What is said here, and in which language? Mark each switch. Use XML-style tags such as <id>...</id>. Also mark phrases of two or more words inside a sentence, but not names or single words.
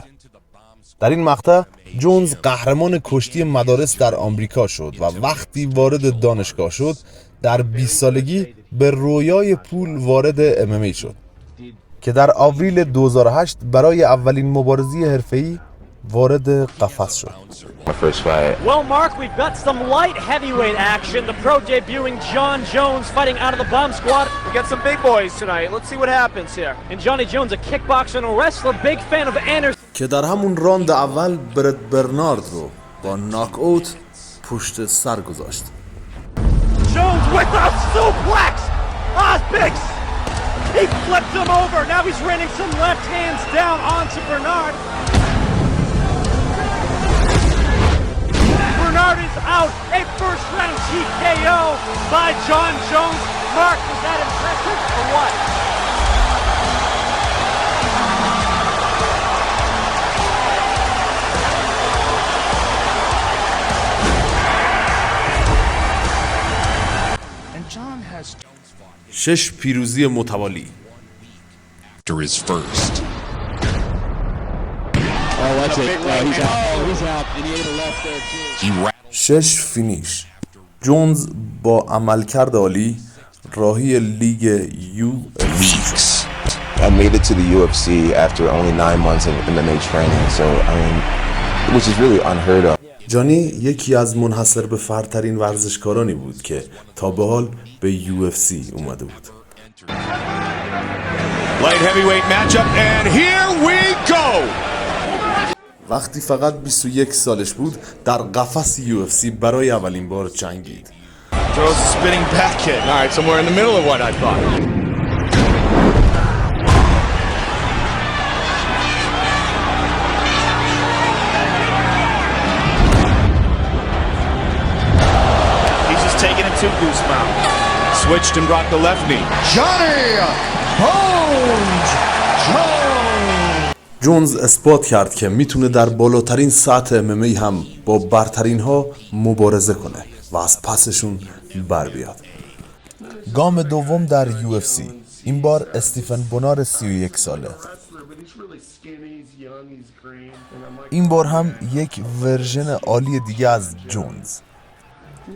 <fa>در این مقطع جونز قهرمان کشتی مدارس در آمریکا شد و وقتی وارد دانشگاه شد در 20 سالگی به رویای پول وارد MMA شد که در آوریل 2008 برای اولین مبارزه حرفه‌ای وارد قفس شد.</fa> <en>Well, Mark, we've got some light heavyweight action. The pro debuting John Jones fighting out of the bomb squad. We got some big boys tonight. Let's see what happens here. And Johnny Jones, a kickboxer and a wrestler, big fan of Anderson.</en> <fa>که در همون راند اول برنارد رو با ناک اوت پشت سر گذاشت.</fa> <en>Jones with a suplex. Big. He flipped him over. Now he's raining some left hands down onto Bernard. Bernard is out. A first round TKO by John Jones. Mark, was that impressive or what? And John has</en> <fa>6 پیروزی متوالی.</fa> <en>after his first. He's out. And he ate a left there too.</en> <fa>6 فینیش. جونز با عملکرد عالی راهی لیگ UFC.</fa> <en>I made it to the UFC after only 9 months of MMA training, so I mean, which is really unheard of.</en> <fa>جانی یکی از منحصر به فردترین ورزشکارانی بود که تا به حال به UFC اومده بود.</fa> <en>Light heavyweight matchup, and here we go.</en> <fa>وقتی فقط 21 سالش بود در قفس UFC برای اولین بار جنگید.</fa> <en>Throws a spinning back kick. All right, somewhere in the middle of what I thought. He's just taking it to Goose Mount. Switched and brought the left knee. Johnny Bones Jones.</en> <fa>جونز اثبات کرد که میتونه در بالاترین سطح MMA هم با برترین ها مبارزه کنه و از پسشون بر بیاد. گام دوم در UFC. این بار استیفن بونار 31 ساله. این بار هم یک ورژن عالی دیگه از جونز.</fa>